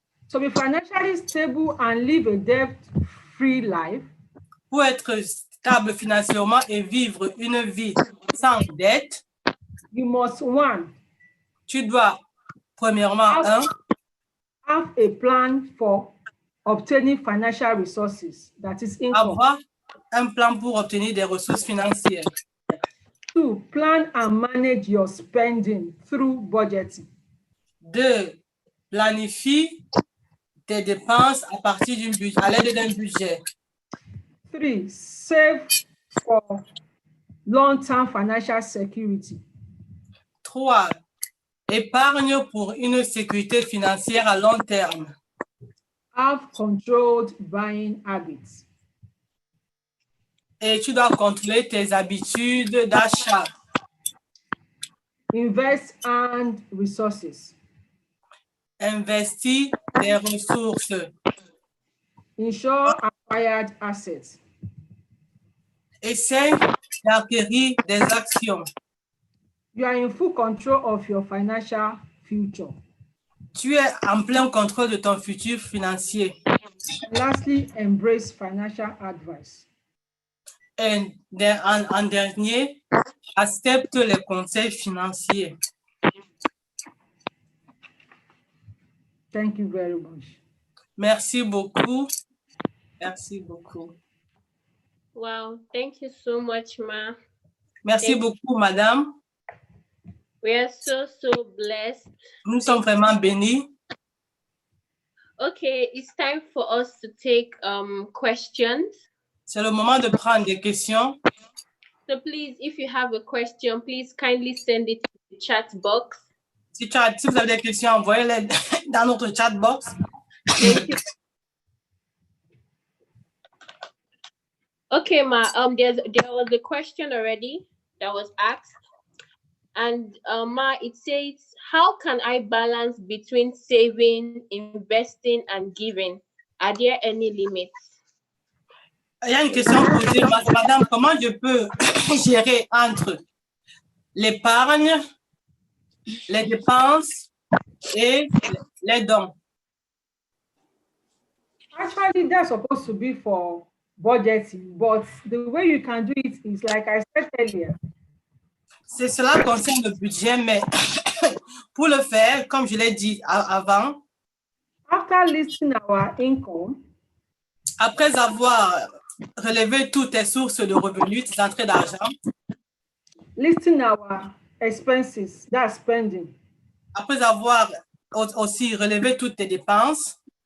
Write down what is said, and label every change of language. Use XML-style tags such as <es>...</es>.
<en>to be financially stable and live a debt-free life,</en> <fr>pour être stable financièrement et vivre une vie sans dette,</fr> <en>you must</en> <fr>tu dois premièrement</fr> <en>have a plan for obtaining financial resources, that is income.</en> <fr>Avoir un plan pour obtenir des ressources financières.</fr> <en>2, plan and manage your spending through budgeting.</en> <fr>2, planifie tes dépenses à l'aide d'un budget.</fr> <en>3, save for long-term financial security.</en> <fr>3, épargne pour une sécurité financière à long terme.</fr> <en>Have controlled buying habits.</en> <fr>Et tu dois contrôler tes habitudes d'achat.</fr> <en>Invest and resources.</en> <fr>Investis tes ressources.</fr> <en>Insure acquired assets.</en> <fr>Essaye d'acquérir des actions.</fr> <en>You are in full control of your financial future.</en> <fr>Tu es en plein contrôle de ton futur financier.</fr> <en>Lastly, embrace financial advice.</en> <fr>Et en dernier, accepte les conseils financiers.</fr> <en>Thank you very much.</en> <fr>Merci beaucoup. Merci beaucoup.</fr> <en>Wow, thank you so much, Ma.</en> <fr>Merci beaucoup, madame.</fr> <en>We are so blessed.</en> <fr>Nous sommes vraiment bénis.</fr> <en>Okay, it's time for us to take questions.</en> <fr>C'est le moment de prendre des questions.</fr> <en>So please, if you have a question, please kindly send it to the chat box.</en> <fr>Si vous avez des questions, envoyez-les dans notre chat box.</fr> <en>Thank you. Okay, Ma, there was a question already that was asked. And Ma, it says, how can I balance between saving, investing, and giving? Are there any limits?</en> <fr>Il y a une question posée, madame, comment je peux gérer entre l'épargne, les dépenses et les dons?</fr> <en>Actually, that's supposed to be for budgeting, but the way you can do it is like I said earlier.</en> <fr>C'est cela concerne le budget, mais pour le faire, comme je l'ai dit avant,</fr> <en>After listing our income,</en> <fr>après avoir relevé toutes tes sources de revenus, tes entrées d'argent,</fr> <en>listing our expenses, that's spending,</en> <fr>après avoir aussi relevé toutes tes dépenses,</fr>